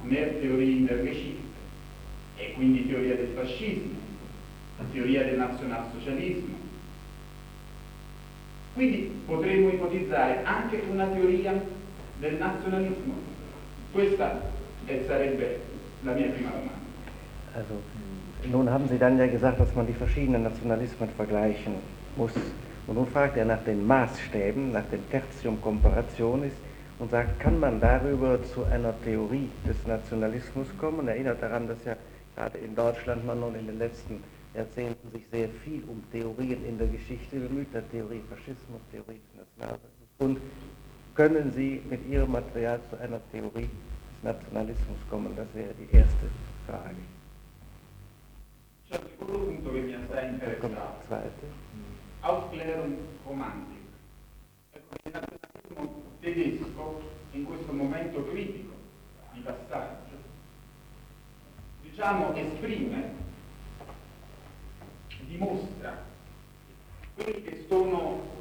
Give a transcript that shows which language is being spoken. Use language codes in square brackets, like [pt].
[de] Mehr Theorie in der Geschichte. [it] E quindi teoria del fascismo, teoria del nazionalsocialismo. Quindi potremmo ipotizzare anche una teoria del nazionalismo. Questa sarebbe la mia prima domanda. [de] Also, nun haben Sie dann ja gesagt, dass man die verschiedenen Nationalismen vergleichen muss. Und nun fragt er nach den Maßstäben, nach den Tertium Comparationis und sagt, kann man darüber zu einer Theorie des Nationalismus kommen? Und erinnert daran, dass ja gerade in Deutschland man nun in den letzten Jahrzehnten sich sehr viel um Theorien in der Geschichte bemüht hat, Theorie Faschismus, Theorie des Nationalismus. Und können Sie mit Ihrem Material zu einer Theorie des Nationalismus kommen? Das wäre die erste Frage. [it] Cioè, quello punto che mi ha sempre interessato, Aufklärung-Romantik. Ecco, il nazionalismo tedesco, in questo momento critico di passaggio, diciamo, esprime, dimostra quelli che sono